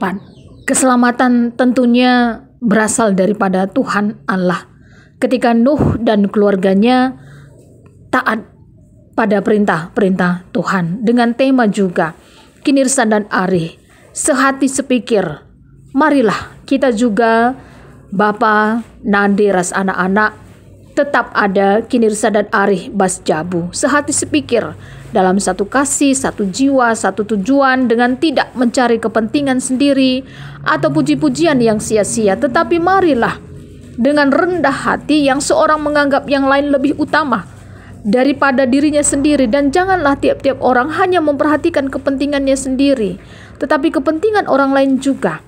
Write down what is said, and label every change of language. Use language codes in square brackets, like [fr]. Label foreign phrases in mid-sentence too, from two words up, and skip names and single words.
[id] Keselamatan tentunya berasal daripada Tuhan Allah. Ketika Nuh dan keluarganya taat pada perintah-perintah Tuhan. Dengan tema juga kinirsan dan arih, sehati sepikir. Marilah kita juga [btx] Bapa nande ras anak-anak [id] tetap ada kinirsa dan [btx] arih bas jabu, [id] sehati sepikir, dalam satu kasih, satu jiwa, satu tujuan, dengan tidak mencari kepentingan sendiri atau puji-pujian yang sia-sia, tetapi marilah dengan rendah hati yang seorang menganggap yang lain lebih utama daripada dirinya sendiri, dan janganlah tiap-tiap orang hanya memperhatikan kepentingannya sendiri, tetapi kepentingan orang lain juga.